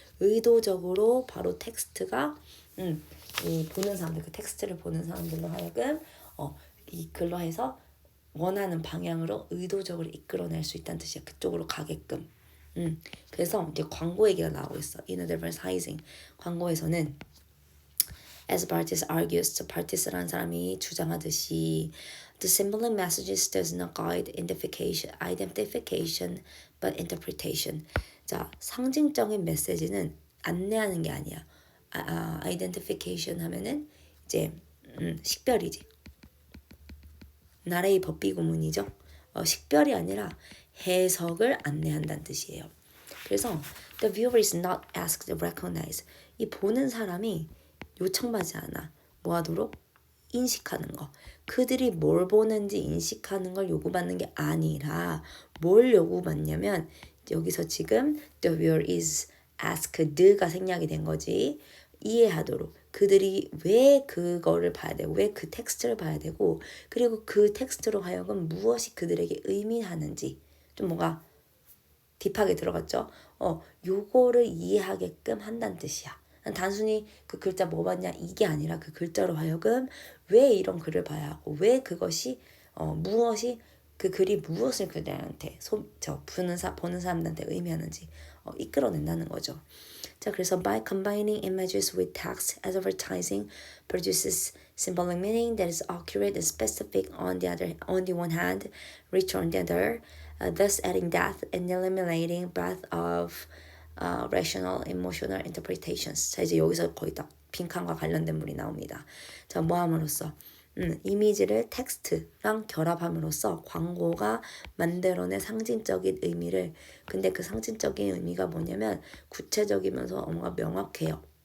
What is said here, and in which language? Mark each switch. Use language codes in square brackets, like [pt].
[ko] 의도적으로 바로 텍스트가 이 보는 사람들, 그 텍스트를 보는 사람들로 하여금 이 글로 해서 원하는 방향으로 의도적으로 이끌어낼 수 있다는 뜻이야. 그쪽으로 가게끔. 그래서 이제 광고 얘기가 나오고 있어. [en] In advertising, [ko] 광고에서는 [en] as Bartis argues, [ko] 바티스라는 사람이 주장하듯이 [en] the symbolic messages does not guide identification but interpretation. [ko] 자, 상징적인 메시지는 안내하는 게 아니야. identification 하면은 이제 식별이지. 나라의 법비구문이죠. 식별이 아니라 해석을 안내한다는 뜻이에요. 그래서 [en] the viewer is not asked to recognize. [ko] 이 보는 사람이 요청받지 않아. 뭐 하도록? 인식하는 거. 그들이 뭘 보는지 인식하는 걸 요구받는 게 아니라 뭘 요구받냐면 여기서 지금 [en] the viewer is asked [ko] 가 생략이 된 거지. 이해하도록. 그들이 왜 그거를 봐야 되고 왜 그 텍스트를 봐야 되고 그리고 그 텍스트로 하여금 무엇이 그들에게 의미하는지 좀 뭔가 딥하게 들어갔죠. 요거를 이해하게끔 한다는 뜻이야. 단순히 그 글자 뭐 봤냐 이게 아니라 그 글자로 하여금 왜 이런 글을 봐야 하고 왜 그것이 무엇이 그 글이 무엇을 그들한테 보는 사람들한테 의미하는지 이끌어낸다는 거죠. 자, 그래서 [en] by combining images with text, advertising produces symbolic meaning that is accurate and specific on the one hand, rich on the other, thus adding depth and eliminating breadth of rational, emotional interpretations. [ko] 자, 이제 여기서 거의 딱 빈칸과 관련된 물이 나옵니다. 자, 뭐 함으로써? 이미지를 텍스트랑 결합함으로써 광고가 만들어낸 상징적인 의미를 근데 그 상징적인 의미가 뭐냐면 구체적이면서 뭔가 명확해요.